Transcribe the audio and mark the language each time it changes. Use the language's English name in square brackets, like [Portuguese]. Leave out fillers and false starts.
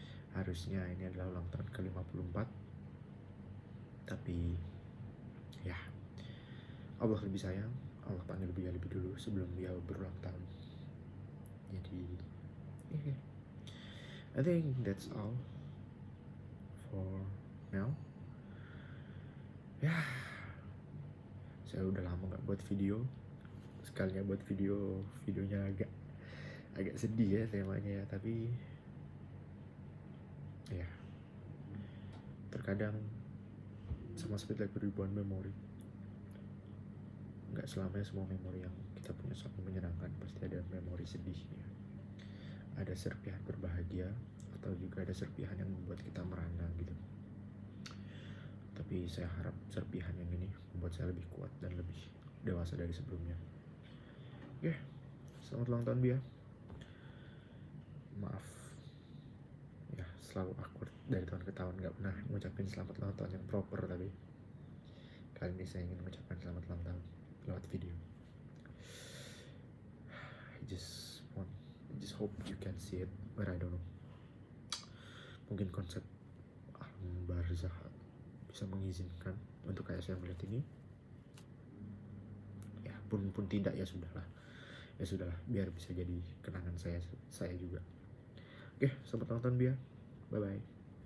[Indonesian] Harusnya ini adalah ulang tahun ke-54, tapi ya, Allah lebih sayang, Allah panggil Buya lebih dulu sebelum dia berulang tahun. [English] Jadi I think that's all for now. [Indonesian] Ya, saya udah lama nggak buat video. Sekalinya buat videonya agak sedih ya temanya ya, tapi ya, terkadang sama seperti lagu ribuan memori, nggak selamanya semua memori yang kita punya selalu menyenangkan, pasti ada memori sedihnya, ada serpihan berbahagia, atau juga ada serpihan yang membuat kita merana gitu. Tapi saya harap serpihan yang ini membuat saya lebih kuat dan lebih dewasa dari sebelumnya. Oke, selamat ulang tahun Bia. Maaf ya, selalu awkward dari tahun ke tahun, nggak pernah ngucapin selamat ulang tahun yang proper, tapi kali ini saya ingin mengucapkan selamat ulang tahun lewat video. [English] I just hope you can see it, but I don't know. [Indonesian] Mungkin konsep alam barzah bisa mengizinkan untuk kayak saya melihat ini. Ya, pun tidak, ya sudahlah, biar bisa jadi kenangan saya juga. Oke, selamat ulang tahun Bia, bye bye.